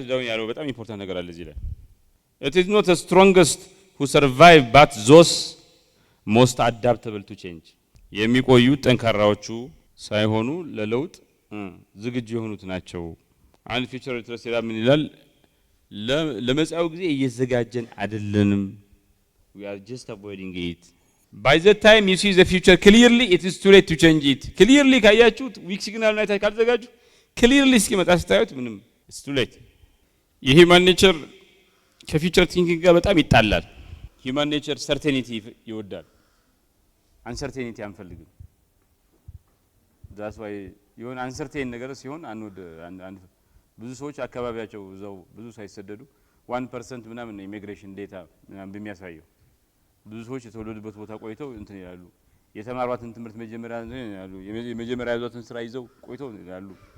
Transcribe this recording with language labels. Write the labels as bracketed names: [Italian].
[Amharic] ያለው በጣም ኢምፖርታንት ነገር አለ እዚህ ላይ [English] it is not the strongest who survive but those most adaptable to change [Amharic] የሚቆዩ ጠንካራዎቹ ሳይሆኑ ለለውጥ ዝግጁ የሆኑት ናቸው። አንድ ፊውቸር ሊትረሲ ምን ይላል? ለመጻው ጊዜ እየዘጋጀን አይደለንም። [English] we are just avoiding it. By the time you see the future clearly it is too late to change it. [Amharic] clearly ካያችሁት ዊክ ሲግናል ላይ ካልዘጋጁ clearly እስኪመጣ ስታዩት ምንም [English] it's too late. [Amharic] የሂውማን ኔቸር ከፊውቸር ቲንኪንግ ጋር በጣም ይጣላል። ሂውማን ኔቸር ሰርቴኒቲ ይወዳል፣ አንሰርቴኒቲ አንፈልግም። [English] that's why [Amharic] የሆነ አንሰርቴን ነገር ሲሆን አንወድ ብዙ ሰዎች አካባቢያቸው እዛው ብዙ ሳይሰደዱ 1% ምናምን ኢሚግሬሽን ዴታ ምናምን በሚያሳየው ብዙ ሰዎች የተወለዱበት ቦታ ቆይተው እንትን ይላሉ። የተማሯትን ትምህርት መጀመሪያ ያሉ የመጀመሪያ ያዟትን ስራ ይዘው ቆይተው ይላሉ።